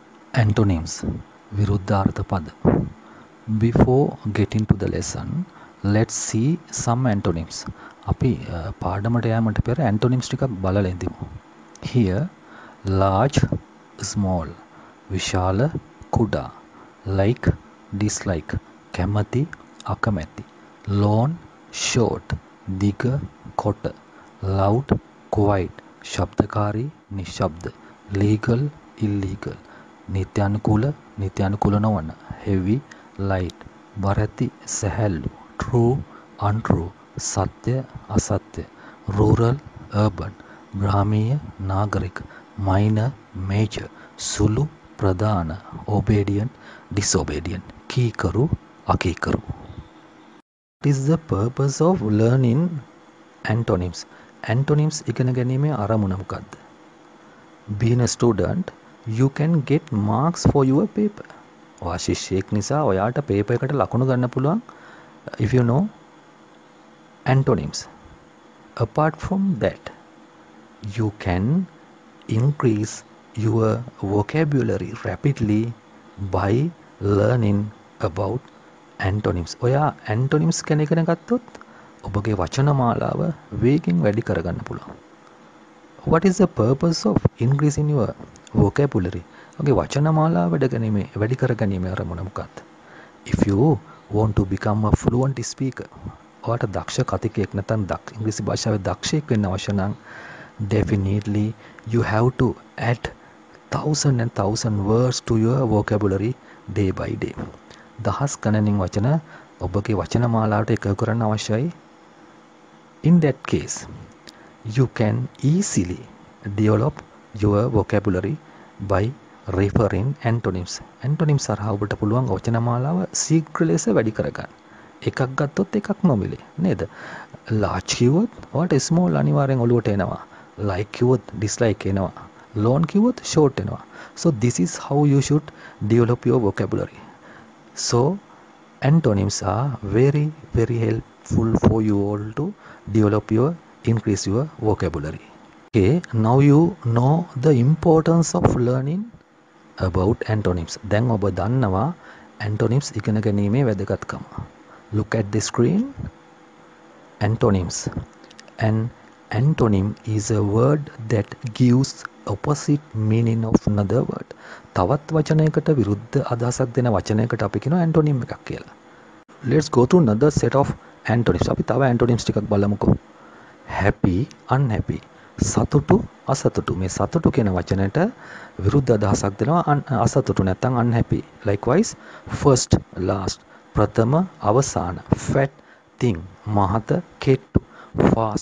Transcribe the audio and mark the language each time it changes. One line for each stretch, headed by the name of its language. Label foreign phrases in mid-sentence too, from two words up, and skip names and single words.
Sinhala: Antonyms විරුද්ධාර්ථ පද.
English: Before getting to the lesson, let's see some antonyms.
Sinhala: අපි පාඩමට යෑමට පෙර antonyms ටිකක් බලලා ඉඳිමු.
English: Here large, small,
Sinhala: විශාල, කුඩා,
English: like, dislike,
Sinhala: කැමැති, අකමැති, long, short, දිග, කොට,
English: loud, quiet,
Sinhala: ශබ්දකාරී, නිශ්ශබ්ද,
English: legal, illegal,
Sinhala: නිත්‍යානුකූල නොවන,
English: heavy, light,
Sinhala: බරැති, සැහැල්ලු,
English: true, untrue,
Sinhala: සත්‍ය, අසත්‍ය,
English: rural, urban,
Sinhala: ග්‍රාමීය, නාගරික,
English: minor, major,
Sinhala: සුළු, ප්‍රධාන,
English: obedient, disobedient,
Sinhala: කීකරු, අකීකරු.
English: What is the purpose of learning antonyms?
Sinhala: Antonyms ඉගෙන ගැනීමේ අරමුණ මොකක්ද?
English: Being a student, you can get marks for your paper.
Sinhala: ඔයා ශිෂ්‍යයෙක් නිසා ඔයාට පේපර් එකට ලකුණු ගන්න පුළුවන්
English: if you know antonyms. Apart from that, you can increase your vocabulary rapidly by learning about antonyms.
Sinhala: ඔයා antonyms ගැන ඉගෙන ගත්තොත් ඔබගේ වචන මාලාව වේගෙන් වැඩි කරගන්න පුළුවන්.
English: What is the purpose of increasing your vocabulary?
Sinhala: ඔගේ වචන මාලාව වැඩි කරගැනීමේ අරමුණ මොකක්ද?
English: If you want to become a fluent speaker,
Sinhala: ඔයාට දක්ෂ කතිකයෙක් නැත්නම් ඉංග්‍රීසි භාෂාවේ දක්ෂයෙක් වෙන්න අවශ්‍ය නම්
English: definitely you have to add 1000 words to your vocabulary day by day.
Sinhala: දහස් ගණනින් වචන ඔබගේ වචන මාලාවට එකතු කරන්න අවශ්‍යයි.
English: In that case, you can easily develop your vocabulary by referring antonyms.
Sinhala: Antonyms හරහා ඔබට පුළුවන් වචන මාලාව ශීඝ්‍ර ලෙස වැඩි කරගන්න. එකක් ගත්තොත් එකක් නොමිලේ නේද? large කිව්වොත් ඔයාට small අනිවාර්යෙන් ඔලුවට එනවා. like කිව්වොත් dislike එනවා. long කිව්වොත් short එනවා.
English: So this is how you should develop your vocabulary. So antonyms are very helpful for you all to increase your vocabulary. Okay, now you know the importance of learning about antonyms.
Sinhala: දැන් ඔබ දන්නවා antonyms ඉගෙන ගැනීමේ වැදගත්කම.
English: Look at the screen. Antonyms. An antonym is a word that gives opposite meaning of another word.
Sinhala: තවත් වචනයකට විරුද්ධ අදහසක් දෙන වචනයකට අපි කියනවා antonym එකක් කියලා.
English: Let's go to another set of antonyms.
Sinhala: අපි තව antonyms ටිකක් බලමුකෝ.
English: Happy, unhappy,
Sinhala: සතුටු, අසතුටු. මේ සතුටු කියන වචනයට විරුද්ධ අදහසක් දෙනවා අසතුටු නැත්නම් unhappy.
English: Likewise, first, last,
Sinhala: ප්‍රථම, අවසාන,
English: fat, thin,
Sinhala: මහත, කෙට්ටු, fast,